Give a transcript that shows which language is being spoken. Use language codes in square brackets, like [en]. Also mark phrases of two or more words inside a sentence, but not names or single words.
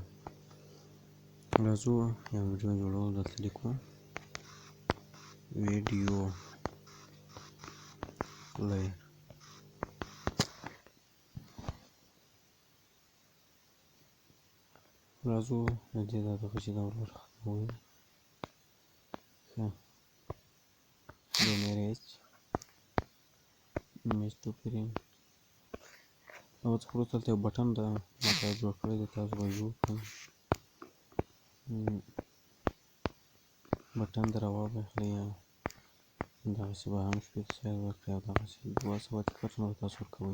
[ps] راځو یو ویډیو جوړول دلته لیکو ویډیو پلیر. راځو د دې دا دغه چې دا ور ختموو ښه د [en] image to print. [ps] هغه څخه وروسته دلته یو بټن ده ما ته جوړ کړی دی، تاسو به جوړ کړئ. بټن در راواخلئ یا دغسې به هم شپېته سایز ورکړئ او دغسې 200 ټیکټونه به تاسو ورکوئ.